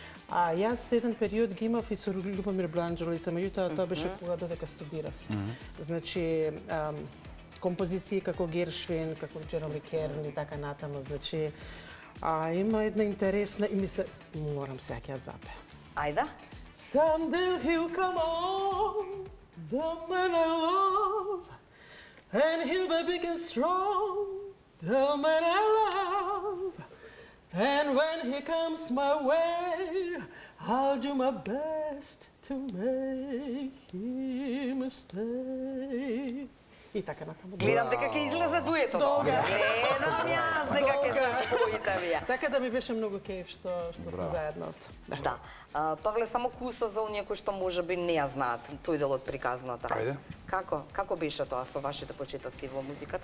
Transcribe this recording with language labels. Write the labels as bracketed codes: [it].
[mk] Јас еден период ги имав и со Љубомир Бланџелица, меѓутоа тоа беше кога додека студирав. Значи, композиции како Гершвин, како Джероми Керн и така натаму, значи има една интересна и мисле, морам сега ќе ја запеам. Ајде. [en] Someday he'll come on, the man I love, and he'll be big and strong, the man I love. And when he comes my way, I'll do my best to make him stay. [mk] И така натаму. Гледам дека ќе излезе дуетот. Гледам јас дека ќе се споите вие. Така да ми беше многу кеф што сме заедно овде. Да. Павле, само кусо за оние кои што можеби не ја знаат тој дел од приказната. Ајде. Како беше тоа со вашите почетоци во музиката?